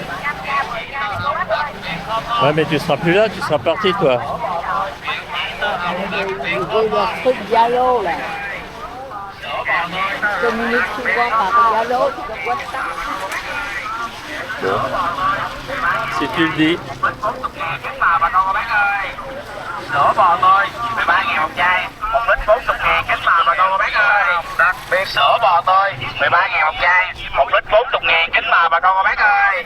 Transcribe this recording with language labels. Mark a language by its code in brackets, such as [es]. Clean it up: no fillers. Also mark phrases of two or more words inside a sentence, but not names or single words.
[fr] Ouais, mais tu seras plus là, tu seras parti toi. Ils ont leur truc dialogue là. Ils communiquent souvent par dialogue, tu vois ça. Bon. Si tu le dis. [vi] Sữa bò tươi 13.000 một chai, 1 lít 40.000 cánh màu bà con cô bác ơi. Đặc biệt sữa bò tươi 13.000 một chai, 1 lít 40.000 cánh màu bà con cô bác ơi.